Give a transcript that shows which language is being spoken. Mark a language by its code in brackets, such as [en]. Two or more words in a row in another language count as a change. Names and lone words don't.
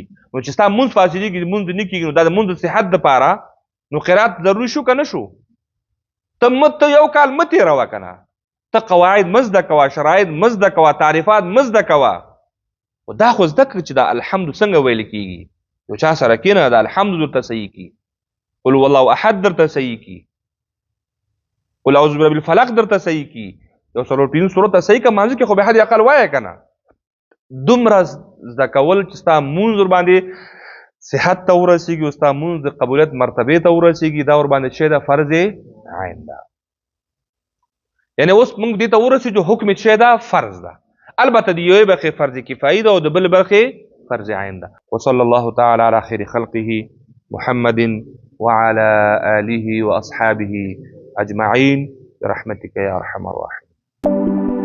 [ps] نو چې ستا مونځ فاسدېږي مونځ نه کېږي، نو دا د مونځ د صحت دپاره نو قرات ضروري شو که نه شو؟ ته یو کال مه تېروه که نه، ته قواعد مه زده کوه، شرایط مه زده کوه، تعریفات مه زده کوه. خو دا خو زده کړه چې دا الحمد څنګه ویل کېږي. یو چا سره کښېنه دا الحمد درته صحیح کړي، [ar] قل هو الله احد [ps] درته صحیح کړي، [ar] قل اعوذ برب الفلق [ps] درته صحیح کړي، یو 4 سورت ته صحیح کړه. مانځه کې خو به حد اقل وایه که نه. دومره زده کول چې ستا مونځ ورباندې صحت ته ورسېږي او ستا مونځ د قبولیت مرتبې ته ورسېږي، دا ورباندې شی ده فرض عین ده. یعنې اوس موږ دې ته ورسېږو حکم شی ده فرض ده. البته د یوې برخې فرض کفایي ده او د بل برخې فرض عین ده. [ar] وصلی الله تعالی علی خیر خلقه محمد وعلى آله وأصحابه أجمعين برحمتك يا أرحم الراحمين.